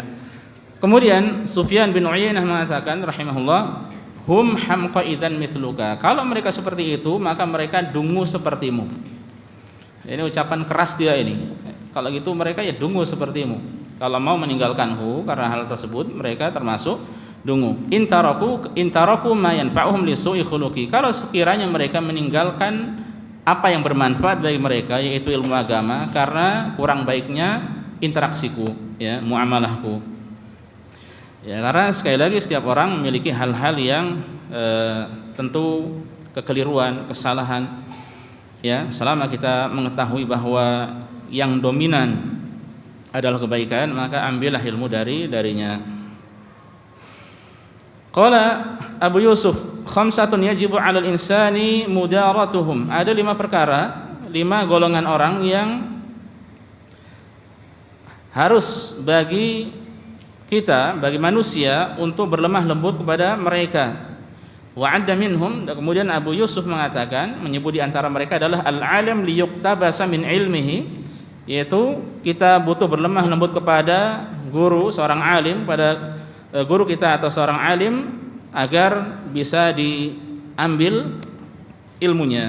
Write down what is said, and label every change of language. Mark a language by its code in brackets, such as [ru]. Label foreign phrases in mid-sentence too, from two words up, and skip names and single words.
[id] Kemudian Sufyan bin Uyainah mengatakan rahimahullah, [ar] هم حمقى إذن مثلك. [id] Kalau mereka seperti itu, maka mereka dungu sepertimu. Ini ucapan keras dia ini. Kalau gitu mereka ya dungu sepertimu. Kalau mau meninggalkanku karena hal tersebut, mereka termasuk dungu. [ar] إن تركوا ما ينفعهم لسوء خلقي. [id] Kalau sekiranya mereka meninggalkan apa yang bermanfaat bagi mereka, yaitu ilmu agama, karena kurang baiknya interaksiku, ya, muamalahku. Ya, karena sekali lagi setiap orang memiliki hal-hal yang tentu kekeliruan, kesalahan. Ya, selama kita mengetahui bahwa yang dominan adalah kebaikan, maka ambillah ilmu darinya. [ar] قال أبو يوسف، خمسة يجب على الإنسان مداراتهم. [id] Ada 5 perkara, 5 golongan orang yang harus bagi kita, bagi manusia untuk berlemah lembut kepada mereka. [ar] وعدّ منهم, [id] dan kemudian Abu Yusuf mengatakan, menyebut di antara mereka adalah [ar] العالم ليقتبس من علمه, [id] yaitu kita butuh berlemah lembut kepada guru, seorang alim, pada guru kita atau seorang alim, agar bisa diambil ilmunya.